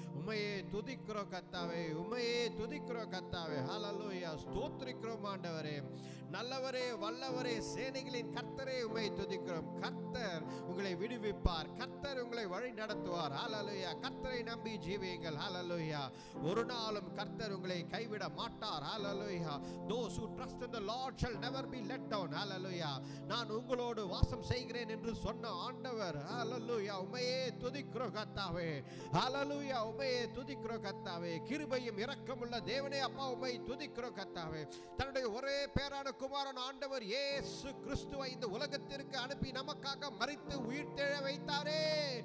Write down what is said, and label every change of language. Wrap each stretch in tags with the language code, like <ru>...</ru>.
<ta>உம்மையே துதிக்கிறோம் கர்த்தாவே, உம்மையே துதிக்கிறோம் கர்த்தாவே. ஹல்லேலூயா. ஸ்தோத்திரிக்கிறோம் ஆண்டவரே. நல்லவரே வல்லவரே சேனைகளின் கர்த்தரே உம்மை துதிக்கிறோம். கர்த்தர் உங்களை விடுவிப்பார், கர்த்தர் உங்களை வழி நடத்துவார். ஹல்லேலூயா. கர்த்தரை நம்பி ஜீவியுங்கள். ஹல்லேலூயா. ஒரு நாளும் கர்த்தர் உங்களை கைவிட மாட்டார். ஹல்லேலூயா.</ta> <en>Those who trust in the Lord shall never be let down.</en> <ta>ஹல்லேலூயா. நான் உங்களோடு வாசம் செய்கிறேன் என்று சொன்ன ஆண்டவர், ஹல்லேலூயா, உம்மையே துதிக்கிறோம் கர்த்தாவே. ஹல்லேலூயா. உம்மையே துதிக்கிறோம் கர்த்தாவே. கிருபையும் இரக்கமுள்ள தேவனே அப்பா, உம்மை துதிக்கிறோம் கர்த்தாவே. தன்னுடைய ஒரே பேரான குமாரன் ஆண்டவர் இயேசு கிறிஸ்துவை இந்த உலகத்திற்கு அனுப்பி நமக்காக மரித்து உயிர்த்தெழ வைத்தாரே.</ta>